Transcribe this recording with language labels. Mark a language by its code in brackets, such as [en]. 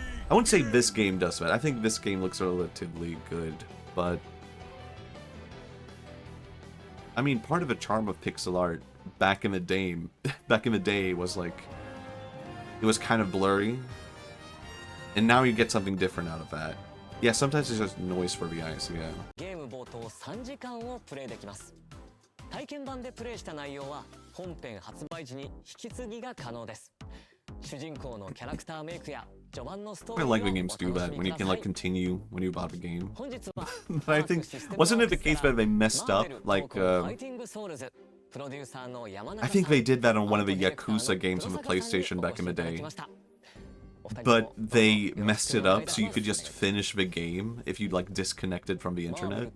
[en] I wouldn't say this game does that. I think this game looks relatively good, but I mean, part of the charm of pixel art back in the day was like it was kind of blurry, and now you get something different out of that. Yeah, sometimes it's just noise for the eyes, yeah. [ja] ゲーム冒頭3時間をプレイできます。体験版でプレイした内容は本編発売時に引き継ぎが可能です。主人公のキャラクターメイクや序盤のストーリーを [en] I like when games do that, when you can like continue when you bought a game. But I think, wasn't it the case that they messed up? Like, I think they did that on one of the Yakuza games on the PlayStation back in the day. But they messed it up so you could just finish the game if you like disconnected from the internet.